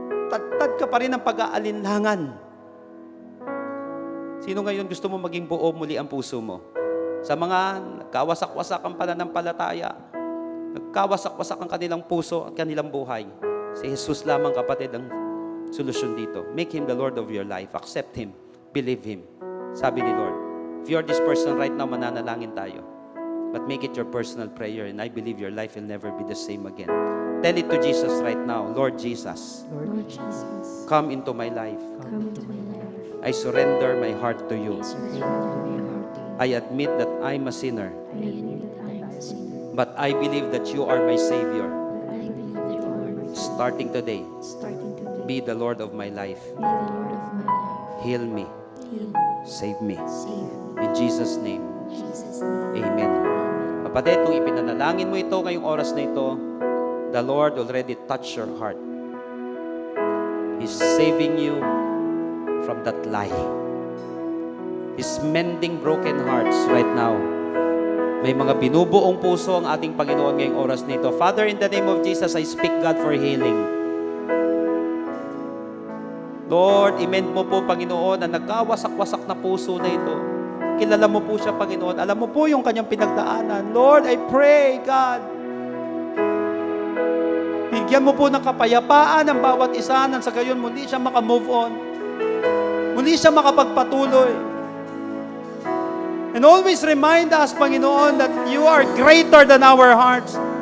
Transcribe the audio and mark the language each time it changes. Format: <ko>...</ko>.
<tl>Tad ka pa rin ng pag-aalinlangan. Sino ngayon gusto mo maging buo muli ang puso mo? Sa mga nagkawasak-wasak ang pananampalataya, nagkawasak-wasak ang kanilang puso at kanilang buhay, si Jesus lamang, kapatid, ang solusyon dito.</tl> <en>Make Him the Lord of your life. Accept Him. Believe Him.</en> <tl>Sabi ni Lord,</tl> <en>if you're this person right now,</en> <tl>mananalangin tayo.</tl> <en>But make it your personal prayer, and I believe your life will never be the same again. Tell it to Jesus right now. Lord Jesus, Lord Jesus, come into my life. come into my life. I surrender my heart to you. I surrender my heart to you. I admit that I'm a sinner, I admit that I am a sinner, but I believe that you are my Savior. but I believe that you are my Savior. Starting today, Starting today, be the Lord of my life. be the Lord of my life. Heal me. Heal, Save me. save me. In Jesus' name, In Jesus' name.</en> <tl>Amen. Kapatid, kung ipinanalangin mo ito ngayong oras na ito,</tl> <en>the Lord already touched your heart. He's saving you from that lie. He's mending broken hearts right now.</en> <tl>May mga binubuong puso ang ating Panginoon ngayong oras na ito.</tl> <en>Father, in the name of Jesus, I speak, God, for healing.</en> <tl>Lord, i-mend mo po, Panginoon, ang nagkawasak-wasak na puso na ito. Kilala mo po siya, Panginoon. Alam mo po yung kanyang pinagdaanan.</tl> <en>Lord, I pray, God,</en> <tl>bigyan mo po ng kapayapaan ang bawat isa nang sa gayon muli siya makamove on. Muli siya makapagpatuloy.</tl> <en>And always remind us, Panginoon, that you are greater than our hearts.</en>